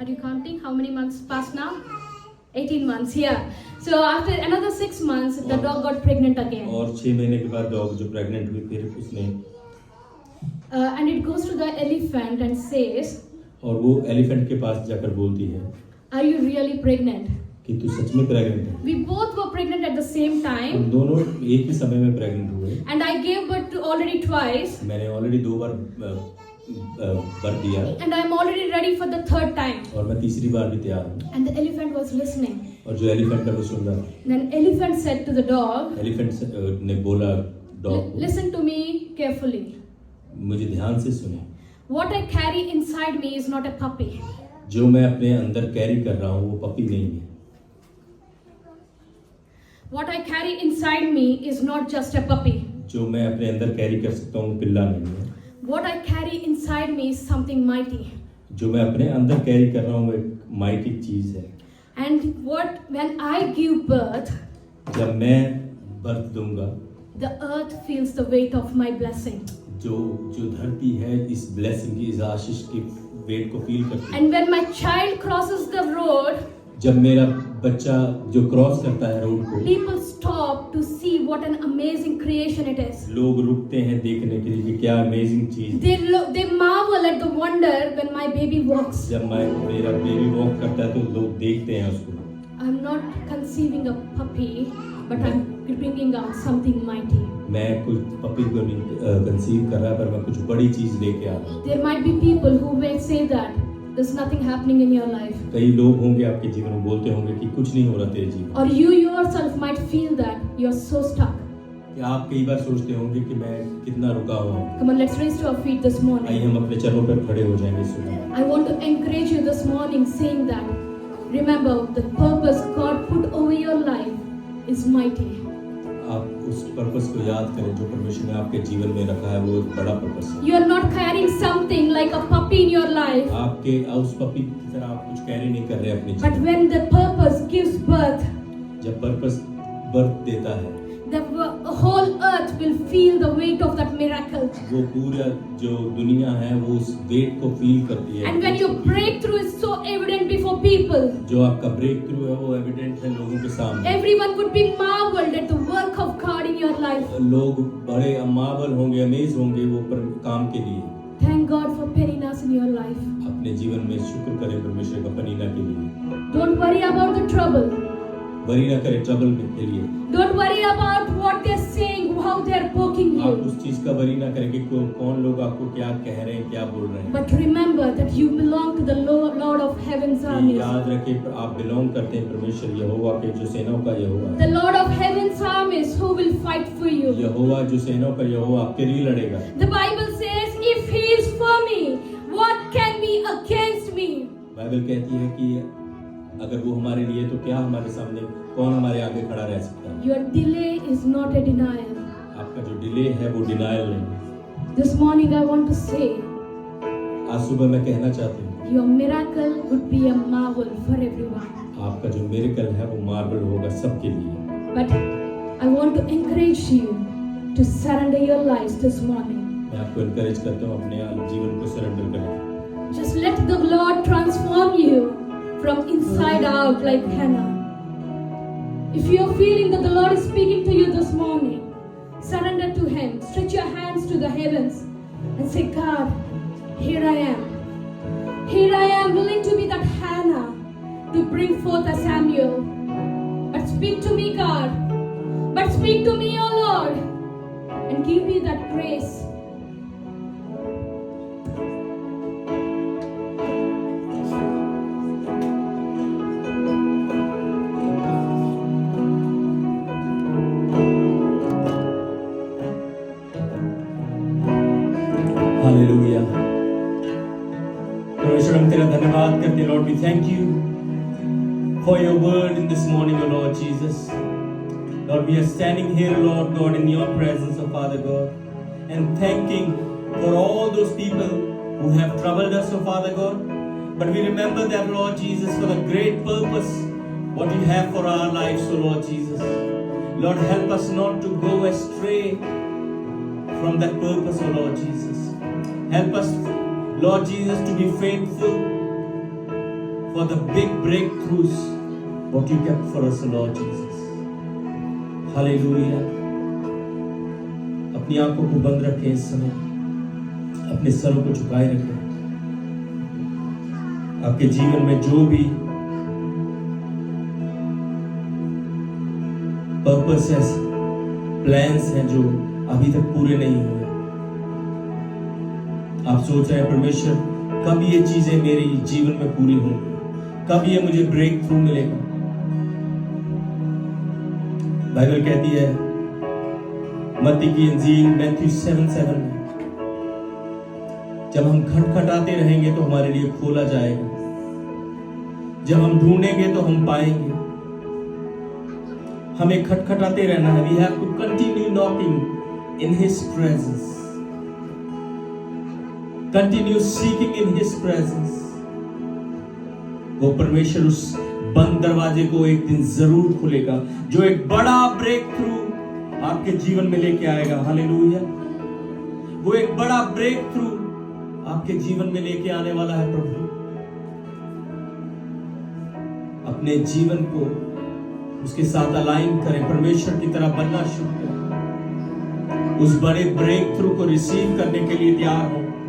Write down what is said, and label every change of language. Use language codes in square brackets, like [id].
[en] are you counting how many months passed now? 18 months, yeah. So after another 6 months, the dog got pregnant again. [hi] और 6 महीने के बाद dog जो pregnant हुई फिर उसने [en] And it goes to the elephant and says, [hi] और वो एलिफेंट के पास जाकर बोलती है [en] are you really pregnant? [hi] कि तू सच में प्रेग्नेंट है। [en] We both were pregnant at the same [hi] हम [en] time [hi] दोनों एक ही समय में प्रेग्नेंट हुए। [en] and I gave birth to already twice. [hi] मैंने ऑलरेडी 2 बार बर दिया [en] and I'm already ready for the third time. [hi] और मैं तीसरी बार भी तैयार हूँ। [en] And the elephant was listening. [hi] और जो एलिफेंट है वो सुन रहा था। [en] Then elephant said to the dog, [hi] elephant ने बोला डॉग को, [en] listen to me carefully. [hi] मुझे ध्यान से सुने। [en] What I carry inside me is not a puppy. [hi] जो मैं अपने अंदर कैरी कर रहा हूँ वो पपी नहीं है। [en] What I carry inside me is not just a puppy. [hi] जो मैं अपने अंदर कैरी कर सकता हूँ वो पिल्ला नहीं है। [en] What I carry inside me is something mighty. [hi] जो मैं अपने अंदर कैरी कर रहा हूँ वो एक माइटी चीज है। [en] And when I give birth, [hi] जब मैं बर्थ दूंगा, [en] the earth feels the weight of my blessing. [hi] जो धरती है इस ब्लेसिंग की, इस आशीष की वेट को फील करती है। [en] And when my child crosses the road, [hi] जब मेरा बच्चा जो क्रॉस करता है रोड को, [en] people stop to see what an amazing creation it is. [hi] लोग रुकते हैं देखने के लिए कि क्या अमेजिंग चीज। [en] They marvel at the wonder when my baby walks. [hi] जब मेरा बेबी वॉक करता है तो लोग देखते हैं उसको। [en] I'm not conceiving a puppy, but I'm bringing out something mighty. [hi] मैं कुछ पपी को नहीं कंसीव कर रहा, पर मैं कुछ बड़ी चीज लेके आ रहा हूँ। [en] There might be people who may say that there's nothing happening in your life. [hi] कई लोग होंगे आपके जीवन में बोलते होंगे कि कुछ नहीं हो रहा तेरे जीवन। [en] Or you yourself might feel that you're so stuck. [hi] या आप कई बार सोचते होंगे कि मैं कितना रुका हुआ हूँ। [en] Come on, let's raise to our feet this [hi] आइए [en] morning. [hi] हम अपने चरणों पर खड़े हो जाएंगे इस समय। [en] I want to encourage you this morning saying that remember the purpose God put over your life is mighty. [hi] आप उस पर्पस को याद करें जो परमेश्वर ने आपके जीवन में रखा है, वो एक बड़ा पर्पस है। [en] You are not carrying something like a puppy in your life. [hi] आपके उस पपी की तरह आप कुछ कैरी नहीं कर रहे अपनी [en] But [hi] जीवन। [en] when the purpose gives birth, [hi] जब पर्पस बर्थ देता है, [en] the whole earth will feel the weight of that miracle. [hi] वो पूरा जो दुनिया है वो उस वेट को फील करती है। [en] And when your breakthrough is so evident before people, [hi] जो आपका ब्रेक थ्रू है वो एविडेंट है लोगों के सामने। [en] everyone would be marveled at the work of God in your life. [hi] लोग बड़े अमावल होंगे, अमेज होंगे वो काम के लिए। [en] Thank God for Peninas in your life. [hi] अपने जीवन में शुक्र करें परमेश्वर का पनीना के लिए। [en] Don't worry about the trouble. [hi] Worry ना करें ट्रबल के लिए। [en] Don't worry about what they're saying, how they're poking [hi] आप [en] you. [hi] उस चीज का वरी ना करें कि कौन लोग आपको क्या कह रहे हैं, क्या बोल रहे हैं। [en] But remember that you belong to the Lord of heaven's armies. [hi] याद रखें आप बिलोंग करते हैं परमेश्वर यहोवा के, जो सेनाओं का यहोवा [en] The [hi] है। [en] Lord of heaven's armies who will fight for you. [hi] यहोवा जो सेनाओं का यहोवा आपके लिए लड़ेगा। [en] The Bible says, if he is for me, what can be against me? [hi] Bible कहती है कि अगर वो हमारे लिए तो क्या हमारे सामने, कौन हमारे आगे खड़ा रह सकता है। [en] Your delay is not a denial. [hi] आपका जो डिले है वो डिनायल नहीं। [en] This morning I want to say, [hi] आज सुबह मैं कहना चाहती हूँ [en] your miracle would be a marvel for everyone. [hi] आपका जो मिरेकल है वो मार्वल होगा सबके लिए। [en] But I want to encourage you to surrender your lives this morning. [hi] मैं आपको इनकरेज करता हूँ अपने जीवन को सरेंडर करें। [en] Just let the Lord transform you from inside out like Hannah. If you are feeling that the Lord is speaking to you this morning, surrender to Him. Stretch your hands to the heavens and say, God, here I am. Here I am, willing to be that Hannah to bring forth a Samuel. But speak to me, God. But speak to me, O Lord, and give me that grace. [hi] Hallelujah. परमेश्वर हम तेरा धन्यवाद करते हैं [en] Lord, we thank you for your word in this morning oh Lord Jesus. Lord, we are standing here, Lord God, in your presence, oh Father God, and thanking for all those people who have troubled us, oh Father God. But we remember that, Lord Jesus, for the great purpose, what you have for our lives, oh Lord Jesus. Lord, help us not to go astray from that purpose, oh Lord Jesus. Help us, Lord Jesus, to be faithful for the big breakthroughs, what you kept for us, oh Lord Jesus. [hi] Hallelujah. अपनी आंखों को बंद रखें इस समय, अपने सरों को झुकाए रखें। आपके जीवन में जो भी पर्पस है, प्लान्स हैं जो अभी तक पूरे नहीं हुए, आप सोच रहे हैं परमेश्वर कब ये चीजें मेरी जीवन में पूरी होंगी, कब ये मुझे ब्रेक थ्रू मिलेगा। बाइबल कहती है मत्ती की इंजील मैथ्यू 7:7 में, जब हम खटखटाते रहेंगे तो हमारे लिए खोला जाएगा, जब हम ढूंढेंगे तो हम पाएंगे। हमें खटखटाते रहना है। [en] We have to continue knocking in His presence. Continue seeking in His presence. [hi] वो परमेश्वर उस बंद दरवाजे को एक दिन जरूर खुलेगा, जो एक बड़ा ब्रेक थ्रू आपके जीवन में लेके आएगा। हालेलुया। वो एक बड़ा ब्रेक थ्रू आपके जीवन में लेके आने वाला है। प्रभु अपने जीवन को उसके साथ अलाइन करें, परमेश्वर की तरह बनना शुरू करें, उस बड़े ब्रेक थ्रू को रिसीव करने के लिए तैयार हो।